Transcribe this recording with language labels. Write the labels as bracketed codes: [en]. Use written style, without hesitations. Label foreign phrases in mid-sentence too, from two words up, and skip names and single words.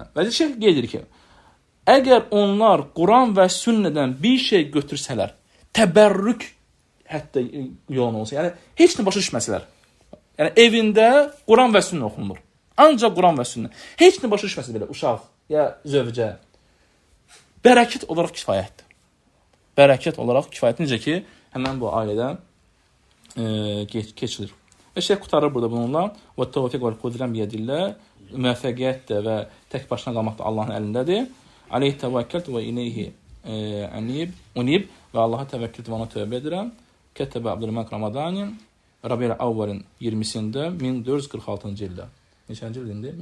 [az] Və şeyx qeyd edir ki, əgər onlar Quran və sünnədən bir şey götürsələr, təbərrük hətta yolun olsa, yəni heç nə başa düşməsələr, yəni evində Quran və sünnə oxunur. Ancaq Quran və sünnə. Heç nə başa düşməsə belə, uşaq, ya zövcə, bərəkət olaraq kifayətdir. Bərəkət olaraq kifayətdir. Necə ki, həmən bu ailədə keçilir. Və şeyh qutarır burada bununla. [ar] وَالتَّوْفِقُ وَالْقُدْرَمْ بِيَدِلَّهِ [az] Müvəffəqiyyət də və tək başına qalmaq da Allahın əlindədir. [ar] عليه توكلت وإليه أنيب [az] və Allaha təvəkkül və ona tövbə edirəm. Kətəbə Abdülmalik Ramadani Rabi'l Avval'ın 20-sində 1446-cı ildə. Neçənci il indi?